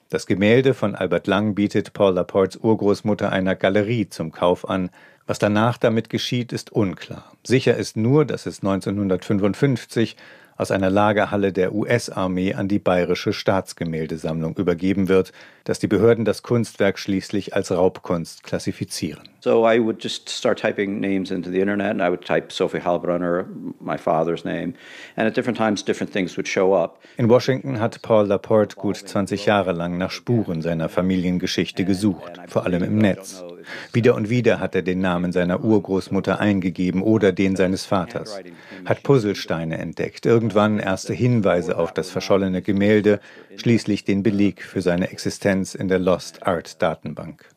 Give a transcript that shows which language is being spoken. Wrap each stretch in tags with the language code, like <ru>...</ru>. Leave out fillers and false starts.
<de>Das Gemälde von Albert Lang bietet Paul Laportes Urgroßmutter einer Galerie zum Kauf an. Was danach damit geschieht, ist unklar. Sicher ist nur, dass es 1955 aus einer Lagerhalle der US-Armee an die Bayerische Staatsgemäldesammlung übergeben wird, dass die Behörden das Kunstwerk schließlich als Raubkunst klassifizieren.</de> <en>So I would just start typing names into the internet and I would type Sophie Heilbronner, my father's name, and at different times different things would show up.</en> <de>In Washington hat Paul Laporte gut 20 Jahre lang nach Spuren seiner Familiengeschichte gesucht, vor allem im Netz. Wieder und wieder hat er den Namen seiner Urgroßmutter eingegeben oder den seines Vaters, hat Puzzlesteine entdeckt, irgendwann erste Hinweise auf das verschollene Gemälde, schließlich den Beleg für seine Existenz in der Lost Art Datenbank.</de>